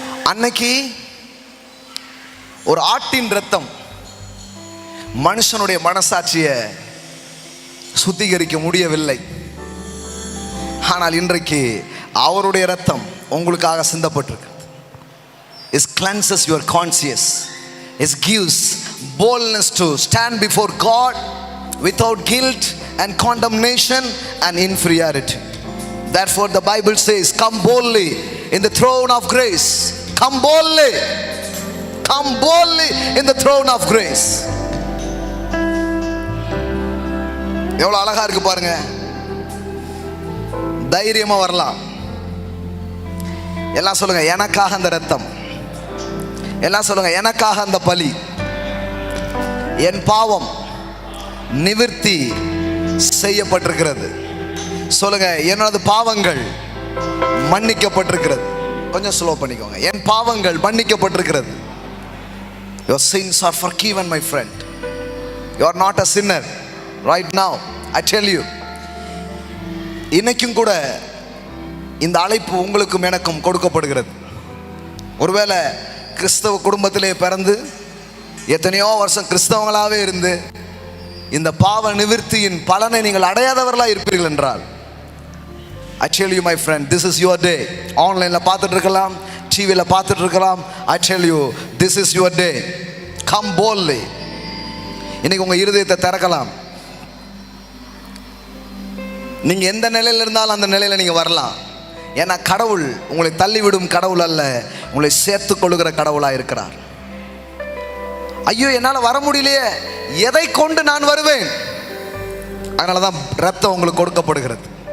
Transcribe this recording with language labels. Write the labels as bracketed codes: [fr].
[ta] அன்னைக்கு ஒரு ஆட்டின் ரத்தம் மனுஷனுடைய மனசாட்சியை சுத்திகரிக்க முடியவில்லை. ஆனால் இன்றைக்கு அவருடைய ரத்தம் உங்களுக்காக சிந்தப்பட்டிருக்கு. [en] It cleanses your conscience. It gives boldness to stand before God without guilt and condemnation and inferiority. Therefore the Bible says, come boldly in the throne of grace. Come boldly. Come boldly in the throne of grace. [ta] எவ்வளவு அழகா இருக்கு பாருங்க. தைரியமா வரலாம். எல்லாம் சொல்லுங்க, எனக்காக அந்த ரத்தம். எல்லாம் சொல்லுங்க, எனக்காக அந்த பலி. என் பாவம் நிவிர்த்தி செய்யப்பட்டிருக்கிறது. சொல்லுங்க, என்னோட பாவங்கள் மன்னிக்கப்பட்டிருக்கிறது. கொஞ்சம் ஸ்லோ பண்ணிக்கோங்க. என் பாவங்கள் மன்னிக்கப்பட்டிருக்கிறது. [en] Your sins are forgiven, my friend. You are not a sinner right now, I tell you. [ta] இன்னைக்கும் கூட இந்த அழைப்பு உங்களுக்கும் எனக்கும் கொடுக்கப்படுகிறது. ஒருவேளை கிறிஸ்தவ குடும்பத்திலே பிறந்து எத்தனையோ வருஷம் கிறிஸ்தவங்களாகவே இருந்து இந்த பாவ நிவிர்த்தியின் பலனை நீங்கள் அடையாதவர்களாக இருப்பீர்கள் என்றால், [en] I tell you my friend, this is your day. [ta] ஆன்லைனில் பார்த்துட்டு இருக்கலாம், டிவியில் பார்த்துட்டு இருக்கலாம். [en] I tell you, this is your day. Come boldly. [ta] இன்னைக்கு உங்கள் இருதயத்தை திறக்கலாம். நீங்கள் எந்த நிலையில் இருந்தாலும் அந்த நிலையில் நீங்கள் வரலாம். ஏன்னா கடவுள் உங்களை தள்ளிவிடும் கடவுள் அல்ல, உங்களை சேர்த்து கொள்ளுகிற கடவுளாக இருக்கிறார். ஐயோ என்னால் வர முடியலையே, எதை கொண்டு நான் வருவேன்? அதனால தான் ரத்தம் உங்களுக்கு கொடுக்கப்படுகிறது.